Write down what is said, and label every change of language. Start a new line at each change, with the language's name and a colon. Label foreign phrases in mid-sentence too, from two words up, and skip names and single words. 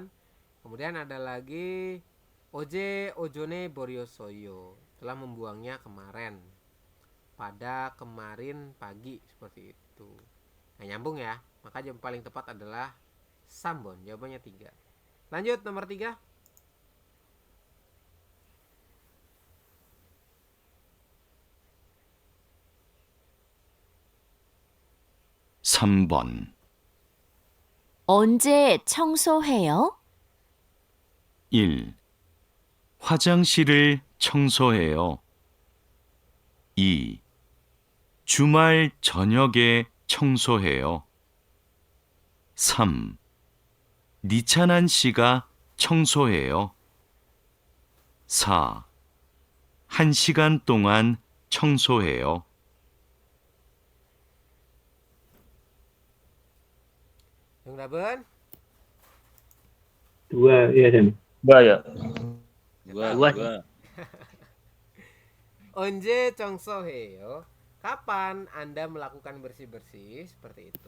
Indonesian: Kemudian ada lagi
Korean: 오전에 버렸어요.
Indonesian: Telah membuangnya kemarin. Pada kemarin pagi seperti itu. Nah nyambung ya. Maka yang paling tepat adalah Sambon. Jawabannya 3. Lanjut nomor 3.
Korean: (3번) 언제 청소해요? 1. 화장실을 청소해요. 2. 주말 저녁에 청소해요. 3. 니찬한 씨가 청소해요. 4. 1시간 동안 청소해요. Jongdaben.
Indonesian: 2 ya Sam. Dua ya. Dua. Dua. Dua.
Korean: 언제 청소해요.
Indonesian: Kapan Anda melakukan bersih-bersih seperti itu?